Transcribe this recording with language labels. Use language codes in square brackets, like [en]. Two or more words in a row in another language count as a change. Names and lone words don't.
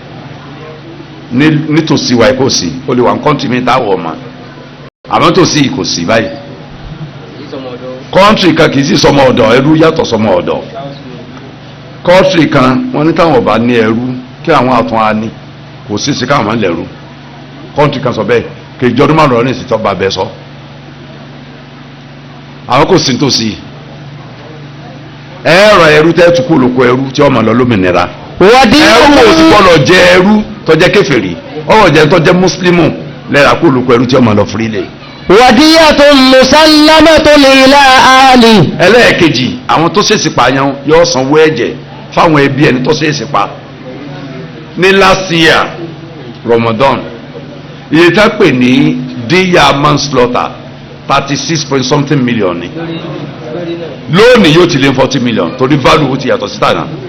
[yo] nítòsí wa kò sí o lè wà ń kọ́ńtì mi táwọ̀ ọmọ àmọ́ tòsí kò sí báyìí kọ́ńtì kan kì í sì sọmọ ọ̀dọ̀ ẹrú yàtọ̀ sọmọ ọ̀dọ̀ kọ́ńtì kan wọ́n ní táwọn ọba ní ẹrú kí àwọn àtún á ní kò sí sí káwọn máa ń lẹ̀rú kọ́ńtì kan sọ bẹ́ẹ̀ kì í jọdún márùn-ún ní ìsìtọ́ bá bẹ́ẹ̀ sọ àwọn kò sí nítòsí ẹ̀rọ ẹrú tẹ́ tukú olùkọ́ ẹrú tí ọmọ lọ lómìnira ẹrú kò sí gbọ́dọ̀ jẹ ẹrú tó jẹ́ kèfèrí ọ̀rọ̀ jẹ́ tó jẹ́ mùsùlùmù lẹ́ra kó olùkọ́ ẹrú tí ọmọ lọ fúrílẹ̀. [ar] ودية مسلمة إلى أهله. [yo] ẹlẹ́ẹ̀kejì àwọn tó ṣèṣì pààyàn yóò sanwó ẹ̀jẹ̀ fáwọn ẹbí ẹni tó ṣèṣì pa ní [en] last year [yo] Ramadan iye tá pè ní díyà manslaughter 36 million ni lónìí yóò ti lé 40 million torí value ó ti yàtọ̀ sí tànà